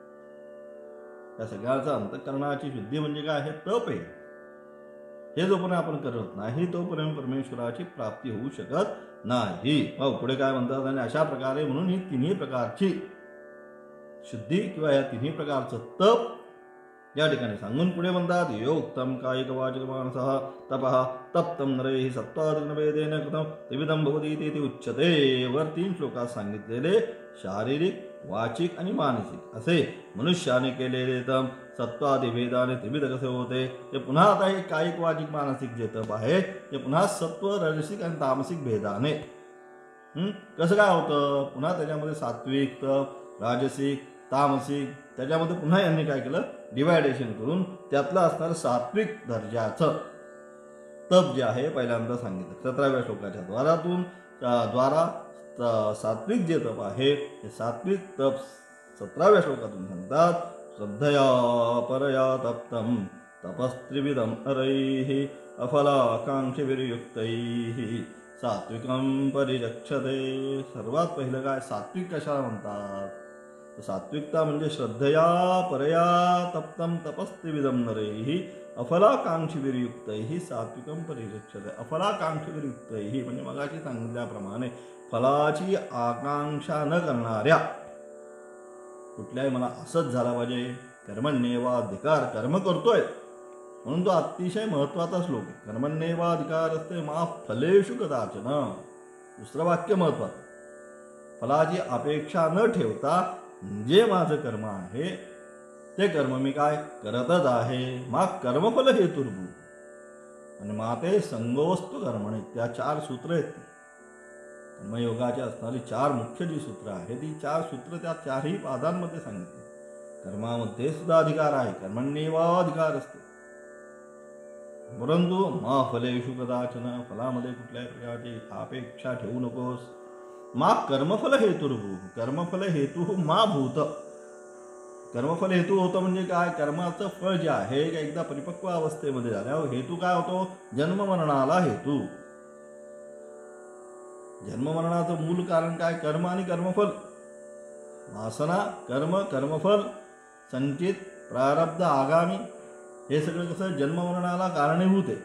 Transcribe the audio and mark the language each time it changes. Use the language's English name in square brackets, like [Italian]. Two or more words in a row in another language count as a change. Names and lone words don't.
[Marathi] या सगळ्याचा अंतःकरणाची शुद्धी म्हणजे काय, हे तप आहे. हे जोपर्यंत आपण करत नाही तोपर्यंत परमेश्वराची प्राप्ती होऊ शकत नाही. मग पुढे काय म्हणतात, आणि अशा प्रकारे म्हणून ही तिन्ही प्रकारची शुद्धी किंवा या तिन्ही प्रकारचं तप या ठिकाणी सांगून पुढे म्हणतात, [Sanskrit] योक्तम कायिक वाचिक मानसः तपः तप्तम नरैः सत्त्वादिनवेदेन कृतं त्रिविधं भवति इति उच्यते. [Marathi] वर 3 श्लोकात सांगितलेले शारीरिक, वाचिक आणि मानसिक असे मनुष्याने केलेले तप सत्वादी भेदाने त्रिविध कसे होते, ते पुन्हा आता हे कायिक वाचिक मानसिक जे तप आहे ते पुन्हा सत्व रजसिक आणि तामसिक भेदाने कसं काय होतं. पुन्हा त्याच्यामध्ये सात्विक तप, राजसिक, तामसिक, त्याच्यामध्ये पुन्हा यांनी काय केलं, डिवायडेशन करून त्यातलं असणारं सात्विक दर्जाचं तप जे आहे पहिल्यांदा सांगितलं 17व्या श्लोकाच्या द्वारा सात्विक जे तप आहे ते सात्विक तप 17व्या श्लोकातून सांगतात. [Sanskrit] श्रद्धया परया तप्तम तपस्त्रिविधम नरैः अफलाकांक्षिभिर्युक्तैः सात्विकं परिरक्षते. [Marathi] सर्वात पहिलं काय, सात्विक कशाला म्हणतात, सात्विकता म्हणजे [Sanskrit] श्रद्धया परया तप्तम तपस्त्रिविधम नरैः अफलाकांक्षिभिर्युक्तैः सात्विकं परिरक्षते. [Marathi] अफलाकांक्षिभिर्युक्तैः म्हणजे मगाशी सांगितल्याप्रमाणे फलाची आकांक्षा न करणाऱ्या, कुठल्याही मला असंच झाला पाहिजे, कर्मण्येवाधिकार, कर्म करतोय म्हणून तो अतिशय महत्वाचा श्लोक आहे. [Sanskrit] कर्मण्येवाधिकार असते मा फलेषु कदाचन. [Marathi] दुसरं वाक्य महत्वाचं, फलाची अपेक्षा न ठेवता जे माझं कर्म आहे ते कर्म मी काय करतच आहे. [Sanskrit] मा कर्मफल हेतुर्भू आणि माते संगोस्तु कर्मणे. [Marathi] त्या 4 सूत्र आहेत. कर्मयोगाची असणारी 4 मुख्य जी सूत्र आहे ती 4 सूत्र त्या 4ही पादांमध्ये सांगितले. कर्मामध्ये सुद्धा अधिकार आहे, [Sanskrit] कर्मण्येवाधिकार असते, [Marathi] परंतु [Sanskrit] मा फलेषु कदाचन, [Marathi] फलामध्ये कुठल्याही प्रकारची अपेक्षा ठेवू नकोस. [Sanskrit] मा कर्मफल हेतुर्भू, कर्मफल हेतू मा भूत. [Marathi] कर्मफल हेतू होतं म्हणजे काय, कर्माचं फळ जे आहे एकदा परिपक्व अवस्थेमध्ये झाल्यावर हेतू काय होतो, जन्ममरणाला हेतू. जन्ममरणाचं मूल कारण काय, कर्म आणि कर्मफल. वासना, कर्म, कर्मफल, संचित, प्रारब्ध, आगामी, हे सगळं कसं जन्ममरणाला कारणीभूत आहे.